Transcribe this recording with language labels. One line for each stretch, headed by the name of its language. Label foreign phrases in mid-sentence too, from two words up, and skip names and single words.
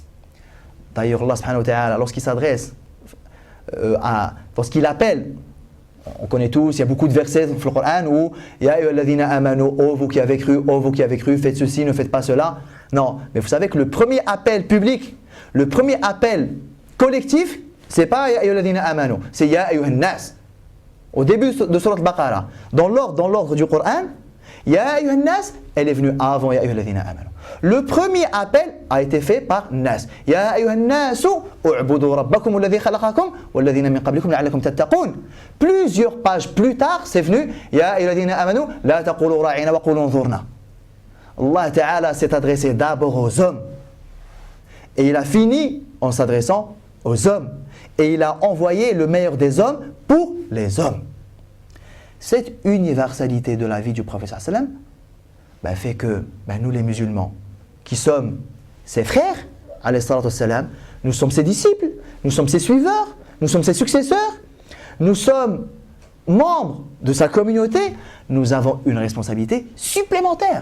French: D'ailleurs,
Arabic: الله سبحانه وتعالى,
French: lorsqu'il s'adresse, lorsqu'il appelle, on connaît tous, il y a beaucoup de versets dans le Coran où
Arabic: يا أيها الذين آمنوا,
French: oh vous qui avez cru, faites ceci, ne faites pas cela. Non, mais vous savez que le premier appel public, le premier appel collectif, c'est pas
Arabic: يا أيها الذين آمنوا,
French: c'est
Arabic: يا أيها الناس.
French: Au début de Surat Al-Baqarah, dans l'ordre du Coran,
Arabic: يا أيها الناس,
French: elle est venue avant
Arabic: يا أيها الذين آمنوا.
French: Le premier appel a été fait par Nas.
Arabic: يا أيها الناس اعبدوا ربكم الذي خلقكم والذين من قبلكم لعلكم تتقون.
French: Plusieurs pages plus tard, c'est venu
Arabic: يا أيها الذين آمنوا لا تقولوا راعنا وقولوا انظرنا. الله تعالى
French: s'est adressé d'abord aux hommes. Et il a fini en s'adressant aux hommes. Et il a envoyé le meilleur des hommes pour les hommes. Cette universalité de la vie du prophète sallam fait que nous les musulmans, qui sommes ses frères,
Arabic: عليه الصلاة والسلام,
French: nous sommes ses disciples, nous sommes ses suiveurs, nous sommes ses successeurs, nous sommes membres de sa communauté, nous avons une responsabilité supplémentaire.